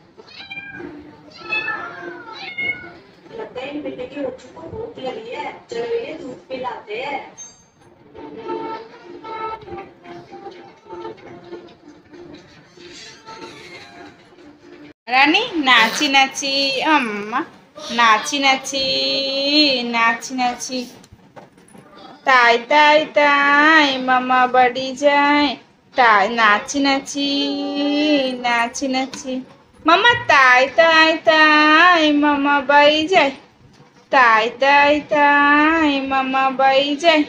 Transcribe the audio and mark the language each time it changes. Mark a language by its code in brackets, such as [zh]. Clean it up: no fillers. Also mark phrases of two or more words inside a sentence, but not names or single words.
[hi] लगता है इन बिल्ली के बच्चों को भूख लगी है, चलो इन्हें दूध पिलाते हैं। [bn] রানী নাচি নাচি, আম্মা নাচি নাচি, নাচি নাচি। তাই তাই তাই মামা বাড়ি যায়, তাই নাচি নাচি নাচি নাচি। মামা তাই তাই তাই মামা বাড়ি যায়, তাই তাই তাই মামা বাড়ি যায়।